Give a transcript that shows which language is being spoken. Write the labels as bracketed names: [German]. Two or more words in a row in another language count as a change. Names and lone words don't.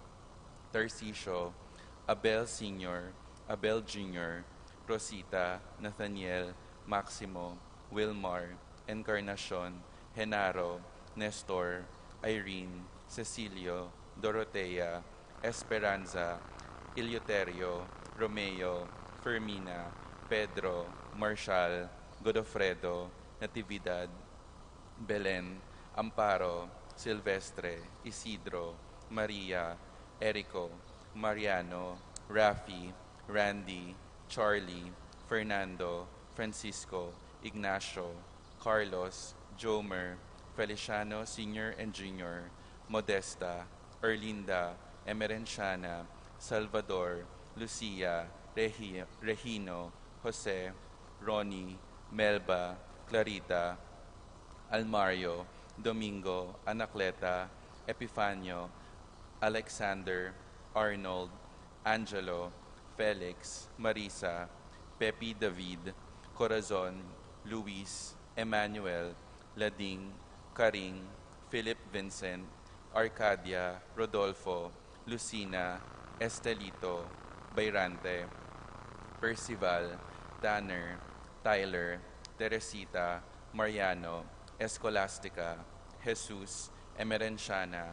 [English] Tarcisio, Abel Sr., Abel Jr., Rosita, Nathaniel, Maximo, Wilmar, Encarnacion, Genaro, Nestor, Irene, Cecilio, Dorotea, Esperanza, Eleuterio, Romeo, Fermina, Pedro, Marshall, Godofredo, Natividad, Belen, Amparo, Silvestre, Isidro, Maria, Erico, Mariano, Rafi, Randy, Charlie, Fernando, Francisco, Ignacio, Carlos, Jomer, Feliciano Sr. and Jr., Modesta, Erlinda, Emerenciana, Salvador, Lucia, Regino, Jose, Ronnie, Melba, Clarita, Almario, Domingo, Anacleta, Epifanio, Alexander, Arnold, Angelo, Felix, Marisa, Pepe David, Corazon, Luis, Emmanuel, Lading, Karing, Philip Vincent, Arcadia, Rodolfo, Lucina, Estelito, Bayrante, Percival, Tanner, Tyler, Teresita, Mariano, Escolastica, Jesus, Emerenciana,